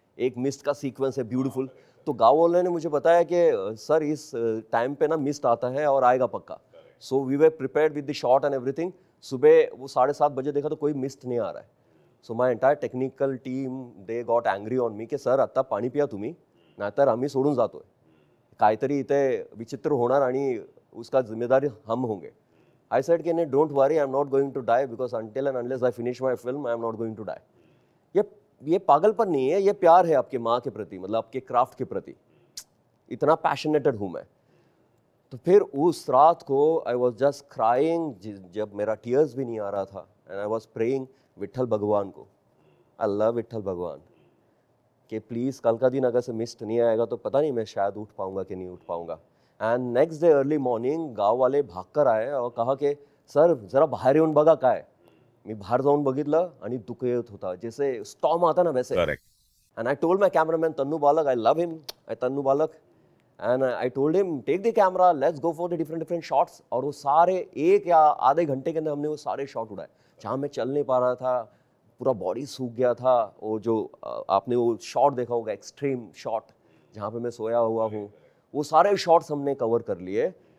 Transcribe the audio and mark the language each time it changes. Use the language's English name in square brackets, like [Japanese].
[Hindi] एक मिस्ट का सीक्वेंस है ब्यूटीफुल. तो गाँव वाले ने मुझे बताया कि सर इस टाइम पे ना मिस्ट आता है और आएगा पक्का. [English] So we were prepared with the shot and everything. [Hindi] सुबह वो 7:30 बजे देखा तो कोई मिस्ट नहीं आ रहा है. [English] so my entire technical team they got angry on me कि [Marathi] सर आता पाणी पिया तुम्ही, नाहीतर आम्ही सोडून जातोय. काहीतरी इथे विचित्र होणार आणि [Hindi] उसका जिम्मेदारी हम होंगे. [English] I said [Hindi] कि नहीं, [English] don't worry, I'm not going to die because until and unless I finish my film, I'm not going to die. [Hindi] ये पागलपन नहीं है, ये प्यार है आपके माँ के प्रति, मतलब आपके क्राफ्ट के प्रति. इतना पैशनेटेड हूँ मैं. तो फिर उस रात को [English] I was just crying, [Hindi] जब मेरा टीयर्स भी नहीं आ रहा था, [English] and I was praying [Hindi] Vitthal भगवान को. [English] I love [Hindi] विट्ठल भगवान कि प्लीज़ कल का दिन अगर से मिस्ड नहीं आएगा तो पता नहीं मैं शायद उठ पाऊंगा कि नहीं उठ पाऊंगा. [English] and next day early morning [Hindi] गाव वाले भागकर आए और कहा कि सर [Marathi] जरा बाहेर येऊन बघा काय. मी बाहेर जाऊन बघितलं आणि धुक येत होता, [Hindi] जैसे स्टॉर्म आता ना वैसे. [English] Correct. And I told my cameraman Tannu Balak, I love him, Tannu Balak, and I told him take the camera, let's go for the different shots. [Hindi] और वो सारे 1 या आधे घंटे के अंदर हमने वो सारे शॉट उड़ाए. जहाँ मैं चल नहीं पा रहा था, पूरा बॉडी सूख गया था. वो जो आपने वो शॉट देखा होगा, एक्सट्रीम शॉट जहाँ पे मैं सोया हुआ हूँ, वो सारे शॉट्स हमने कवर कर लिए.